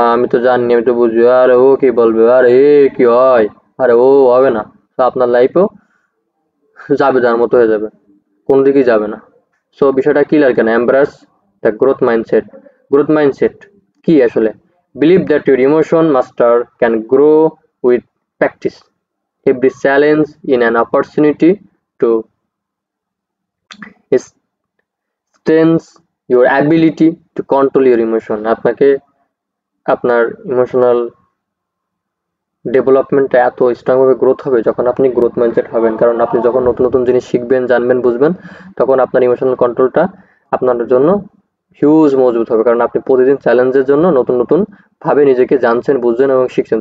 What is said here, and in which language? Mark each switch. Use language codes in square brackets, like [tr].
[bn] আমি তো জানি, আমি তো বুঝি, আরে ও কি বলবে, আরে এ কি হয়, আরে ও হবে না। তো আপনার লাইফও যাবে যার মতো হয়ে যাবে, কোন দিকেই যাবে না। সো বিষয়টা ক্লিয়ার কেন? [en] Embrace the growth mindset. Growth mindset [bn] কি আসলে? [en] Believe that your emotion master can grow with practice. Every challenge in an opportunity to strengthens your ability to control your emotion. [bn] আপনাকে আপনার ইমোশনাল ডেভেলপমেন্টটা এত স্ট্রংভাবে গ্রোথ হবে যখন আপনি গ্রোথ মাইন্ডসেট হবেন। কারণ আপনি যখন নতুন নতুন জিনিস শিখবেন, জানবেন, বুঝবেন, তখন আপনার ইমোশনাল কন্ট্রোলটা আপনার জন্য হিউজ মজবুত হবে। কারণ আপনি প্রতিদিন চ্যালেঞ্জের জন্য নতুন নতুন ভাবে নিজেকে জানছেন, বুঝছেন এবং শিখছেন।